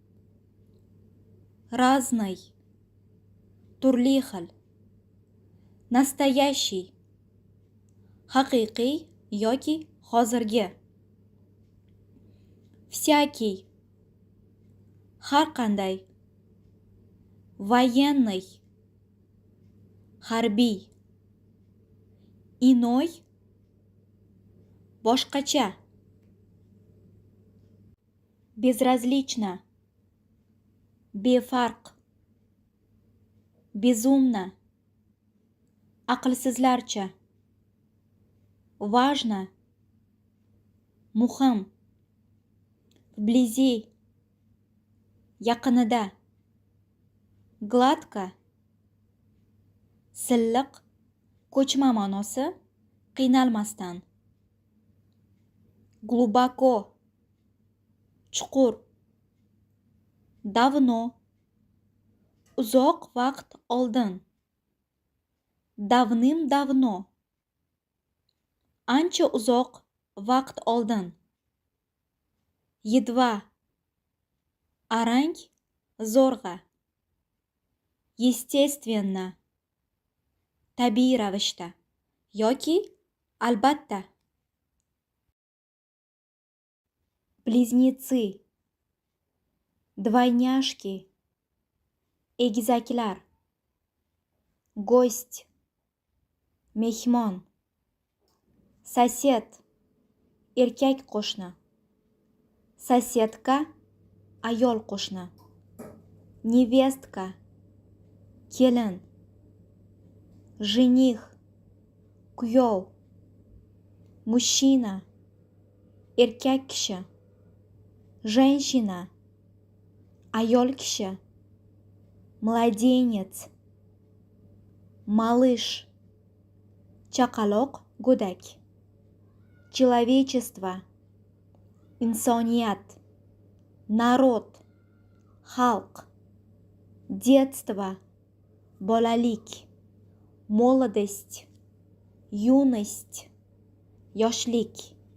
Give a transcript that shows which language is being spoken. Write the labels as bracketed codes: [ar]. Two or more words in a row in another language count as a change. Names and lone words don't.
[uz] Разный, turli xil. Настоящий, haqiqiy yoki hozirgi. Всякий, har qanday. Военный, harbiy. Иной, boshqacha. Безразлично, befarq. Безумно, aqlsizlarcha. Важно, muhim. [ru] Вблизи, [uz] yaqinida. Gladko, silliq, ko'chma ma'nosi, qiynalmasdan. Глубоко, chuqur. Давно, uzoq vaqt oldin. [ru] Давным-давно, [uz] ancha uzoq vaqt oldin. Едва, arang, zo'rg'a. Естественно, tabiiy ravishda yoki albatta. [ru] Близнецы, двойняшки, egizaklar. Гость, [uz] mehmon. Сосед, erkak qo'shni. Соседка, ayol qo'shni. Невестка, kelin. Жених, kuyov. Мужчина, erkak kishi. Женщина, ayol kishi. [ru] Младенец, малыш. [uz] Chaqaloq, go'dak. Человечество, insoniyat. narod, xalq, [ru] детство, bolalik, молодость, юность, [uz] yoshlik.